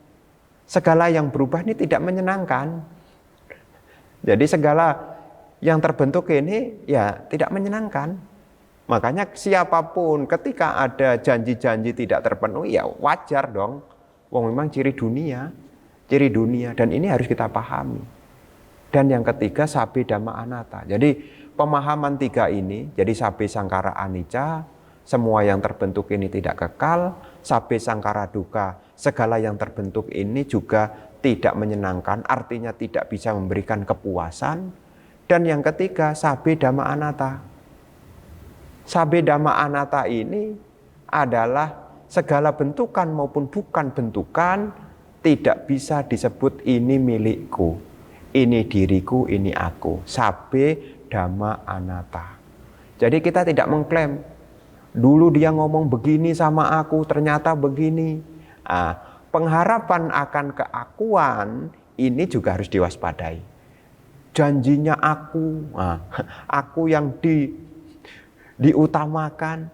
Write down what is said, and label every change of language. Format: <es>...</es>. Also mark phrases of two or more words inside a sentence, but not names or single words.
<id>Segala yang berubah ini tidak menyenangkan. Jadi segala yang terbentuk ini ya tidak menyenangkan. Makanya siapapun ketika ada janji-janji tidak terpenuhi, ya wajar dong. Wong memang ciri dunia dan ini harus kita pahami. Dan yang ketiga,</id> <pi>sabe dhamma anatta.</pi> <id>Jadi pemahaman 3 ini, jadi</id> <pi>sabe sangkara anicca,</pi> <id>semua yang terbentuk ini tidak kekal,</id> <pi>sabe sangkara dukkha,</pi> <id>segala yang terbentuk ini juga tidak menyenangkan, artinya tidak bisa memberikan kepuasan. Dan yang ketiga,</id> <pi>sabe dhamma anatta. Sabe dhamma anatta</pi> <id>ini adalah segala bentukan maupun bukan bentukan tidak bisa disebut ini milikku. Ini diriku, ini aku.</id> <pi>Sabe dhamma anatta.</pi> <id>Jadi kita tidak mengklaim, dulu dia ngomong begini sama aku, ternyata begini. Pengharapan akan keakuan ini juga harus diwaspadai. Janjinya aku yang diutamakan.</id>